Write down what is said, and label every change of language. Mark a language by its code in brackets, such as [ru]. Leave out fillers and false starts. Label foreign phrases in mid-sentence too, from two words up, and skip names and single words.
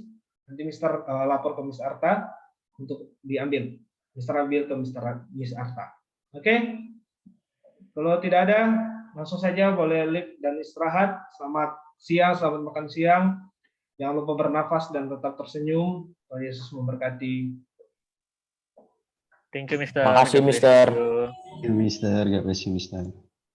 [id] Nanti Mister lapor ke Miss Arta untuk diambil. Mister ambil ke Miss Arta. Oke? Kalau tidak ada, langsung saja boleh leave dan istirahat. Selamat siang, selamat makan siang. Jangan lupa bernafas dan tetap tersenyum. Tuhan Yesus memberkati. [en] Thank you, Mister. [id] Makasih, [en] God bless Mister. you. [id] Ya, Mister, [en] God bless you, [id] Mister.